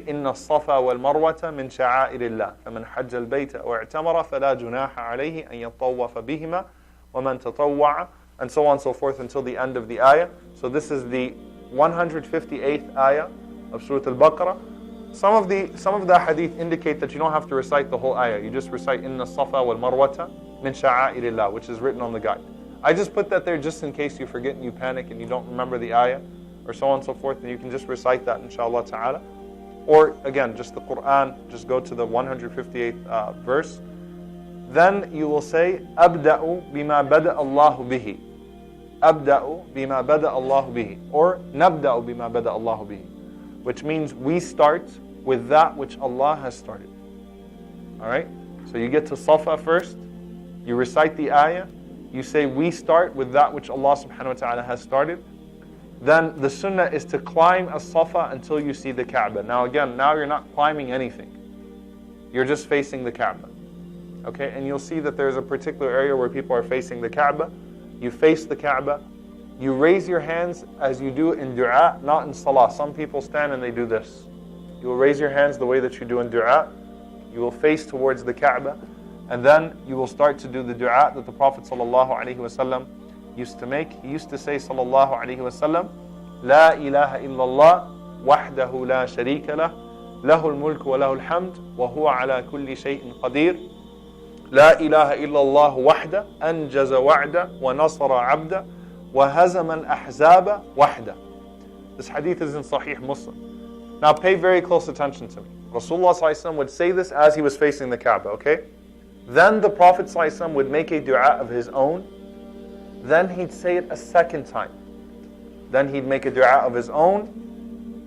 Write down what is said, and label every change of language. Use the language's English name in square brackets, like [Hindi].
[Arabic] إِنَّ الصَّفَا وَالْمَرْوَةَ مِنْ شَعَائِرِ اللَّهِ فَمَنْ حَجَّ الْبَيْتَ أَوْ اعْتَمَرَ فَلَا جُنَاحَ عَلَيْهِ أَنْ يَطَّوَّفَ بِهِمَا وَمَنْ تَطَوَّعَ, [English] and so on and so forth until the end of the ayah. So this is the 158th ayah of Surah Al-Baqarah. Some of the hadith indicate that you don't have to recite the whole ayah. You just recite [Arabic] إِنَّ الصَّفَا وَالْمَرْوَةَ مِنْ شَعَائِرِ اللَّهِ, [English] which is written on the guide. I just put that there just in case you forget and you panic and you don't remember the ayah or so on and so forth, and you can just recite that inshallah ta'ala. Or again, just the Quran, just go to the 158th verse. Then you will say, [Arabic] أَبْدَأُ بِمَا بَدَأَ اللَّهُ بِهِ. أَبْدَأُ بِمَا بَدَأَ اللَّهُ بِهِ. Or نَبْدَأُ بِمَا بَدَأَ اللَّهُ بِهِ. [English] Which means we start with that which Allah has started. Alright? So you get to Safa first, you recite the ayah, you say we start with that which Allah subhanahu wa ta'ala has started. Then the sunnah is to climb as-Safa until you see the Kaaba. Now again, now you're not climbing anything. You're just facing the Kaaba. Okay, and you'll see that there's a particular area where people are facing the Kaaba. You face the Kaaba. You raise your hands as you do in dua, not in salah. Some people stand and they do this. You will raise your hands the way that you do in dua. You will face towards the Kaaba. And then you will start to do the dua that the Prophet ﷺ used to make. He used to say ﷺ, [Arabic] لا إله إلا الله وحده لا شريك له له الملك وله الحمد وهو على كل شيء قدير لا إله إلا الله وحده أنجز وعده ونصر عبده وهزم الأحزاب وحده. [English] This hadith is in Sahih Muslim. Now pay very close attention to me. Rasulullah ﷺ would say this as he was facing the Kaaba, okay? Then the Prophet ﷺ would make a dua of his own. Then he'd say it a second time. Then he'd make a dua of his own.